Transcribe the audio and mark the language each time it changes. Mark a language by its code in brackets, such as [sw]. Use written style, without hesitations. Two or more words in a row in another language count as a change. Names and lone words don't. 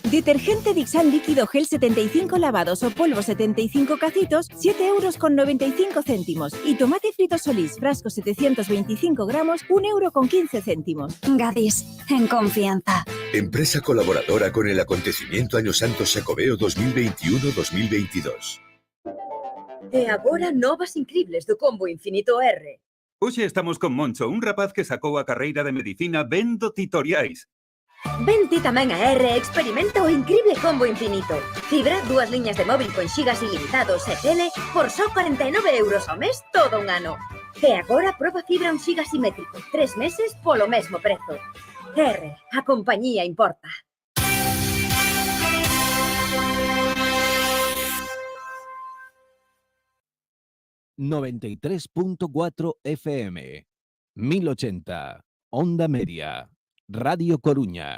[es] detergente Dixal líquido gel 75 lavados o polvo 75 cacitos, 7,95 €. Y tomate frito Solís, frasco 725 gramos, 1,15 €. Gadis, en confianza. Empresa colaboradora con el acontecimiento Año Santo Xacobeo 2021-2022. [gl] E agora novas increíbles do Combo Infinito R. Hoxe estamos con Moncho, un rapaz que sacou a carreira de medicina vendo titoriais. Vente tamén a R e experimenta o increíble Combo Infinito. Fibra, 2 liñas de móvil con xigas ilimitados e tele por só 49 € ao mes todo un ano. E agora proba fibra 1 giga simétrico, 3 meses polo mesmo prezo. R, a compañía importa. [es] ...93.4 FM... ...1080... Onda Media... ...Radio Coruña...